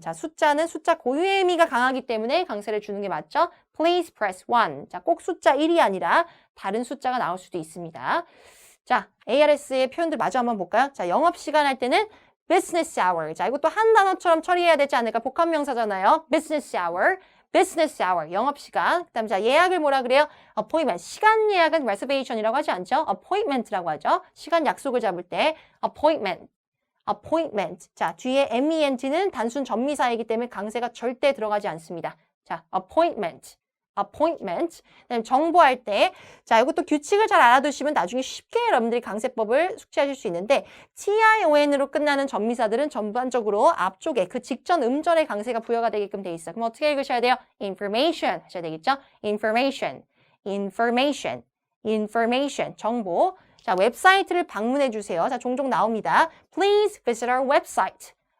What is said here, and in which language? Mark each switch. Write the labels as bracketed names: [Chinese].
[Korean] 자, 숫자는 숫자 고유의 의미가 강하기 때문에 강세를 주는 게 맞죠? [English] Please press 1. [Korean] 자, 꼭 숫자 1이 아니라 다른 숫자가 나올 수도 있습니다. 자, ARS의 표현들 마저 한번 볼까요? 자, 영업시간 할 때는 business hour. 자, 이것도 한 단어처럼 처리해야 되지 않을까? 복합명사잖아요. [English] business hour, 영업시간. [Korean] 그 다음에 자, 예약을 뭐라 그래요? [English] appointment. [Korean] 시간 예약은 reservation이라고 하지 않죠? appointment라고 하죠. 시간 약속을 잡을 때 appointment. 자, 뒤에 ment는 단순 전미사이기 때문에 강세가 절대 들어가지 않습니다. [English] 자, appointment. [Korean] 그다음에 정보할 때, 자, 이것도 규칙을 잘 알아두시면 나중에 쉽게 여러분들이 강세법을 숙지하실 수 있는데, TION으로 끝나는 전미사들은 전반적으로 앞쪽에 그 직전 음절의 강세가 부여가 되게끔 돼 있어요. 그럼 어떻게 읽으셔야 돼요? information 하셔야 되겠죠? information, 정보. 자, 웹사이트를 방문해 주세요. 자, 종종 나옵니다. [English] Please visit our website.